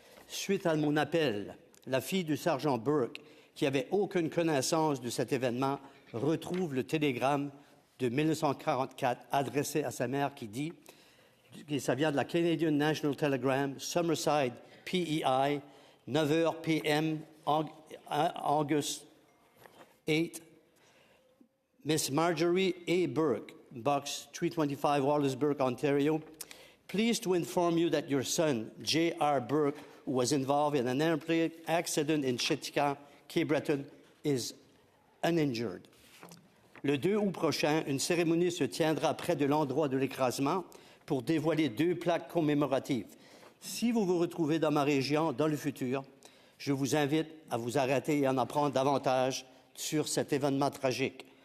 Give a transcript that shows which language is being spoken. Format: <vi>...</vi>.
<fr>Suite à mon appel, la fille du sergent Burke, qui avait aucune connaissance de cet événement, retrouve le télégramme de 1944 adressé à sa mère qui dit, ça vient de la Canadian National Telegram, Summerside, PEI, 9h p.m., August 8, Miss Marjorie A.</fr> <en>Burke, Box 325, Wallisburg, Ontario. Pleased to inform you that your son, J.R. Burke, who was involved in an airplane accident in Chitican, Cape Breton, is uninjured.</en> <fr>Le 2 août prochain, une cérémonie se tiendra près de l'endroit de l'écrasement pour dévoiler 2 plaques commémoratives. Si vous vous retrouvez dans ma région dans le futur, je vous invite à vous arrêter et à en apprendre davantage sur cet événement tragique.</fr>